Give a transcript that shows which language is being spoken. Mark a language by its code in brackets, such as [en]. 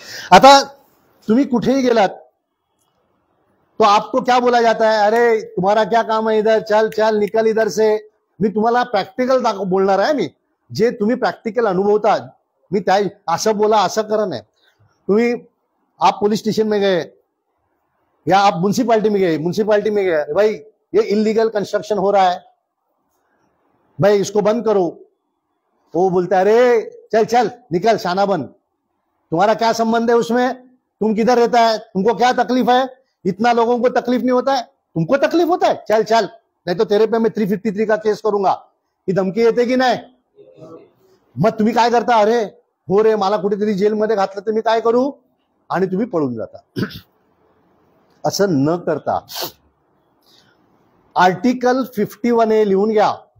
[mr] आता तुम्ही कुठेही गेलात [hi] तो आपको क्या बोला जाता है, अरे तुम्हारा क्या काम है इधर, चल चल निकल इधर से. [mr] मी तुम्हाला प्रॅक्टिकल बोलणार आहे, मी जे तुम्ही प्रॅक्टिकल अनुभवता, मी त्या असं बोला असं करा नाही. तुम्ही [hi] आप पुलिस स्टेशन में गए या आप म्युनिसिपालिटी में गए, भाई ये इलीगल कंस्ट्रक्शन हो रहा है, भाई इसको बंद करो. वो बोलता है अरे चल चल निकल शाना बन, तुम्हारा क्या संबंध है उसमें, तुम किधर रहता है, तुमको क्या तकलीफ है, इतना लोगों को तकलीफ नहीं होता है, तुमको तकलीफ होता है, चल चल नहीं तो तेरे पे मैं 353 का केस करूंगा. [mr] ही धमकी येते की नाही. मग तुम्ही काय करता, अरे हो रे मला कुठेतरी जेलमध्ये घातलं तर मी काय करू, आणि तुम्ही पळून जाता. असं न करता आर्टिकल 51A लिहून घ्या.